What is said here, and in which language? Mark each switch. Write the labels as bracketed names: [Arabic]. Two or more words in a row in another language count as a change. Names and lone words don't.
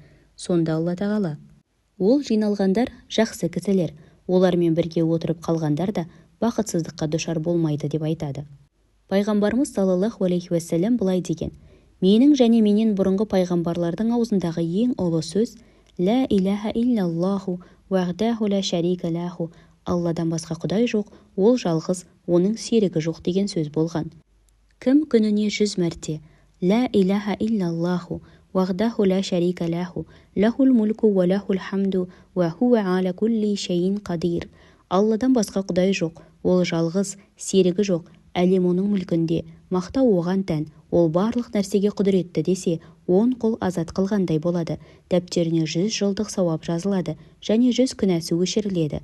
[Kazakh] Сонда Алла тағала: ол жиналғандар жақсы кісілер, олармен бірге отырып қалғандар да бақытсыздыққа душар болмайды деп айтады. Пайғамбарымыз [Arabic] صلى الله عليه وسلم [Kazakh] былай деген: менің және менен бұрынғы пайғамбарлардың аузындағы ең ұлы сөз [Arabic] «لا إله إلا الله وحده لا شريك له». [Kazakh] Алладан басқа құдай жоқ, ол жалғыз, оның серігі жоқ деген сөз болған. Кім күніне 100 мәрте [Arabic] «لا إله إلا الله وحده لا شريك له له الملك وله الحمد وهو على كل شيء قدير». [Kazakh] Алладан басқа құдай жоқ, ол жалғыз, серігі жоқ, әлем оның мүлкінде, мақтау оған тән, ол барлық нәрсеге құдіретті десе, 10 құл азат қылғандай болады. Дәптеріне 100 жылдық сауап жазылады және 100 күнәсі өшіріледі.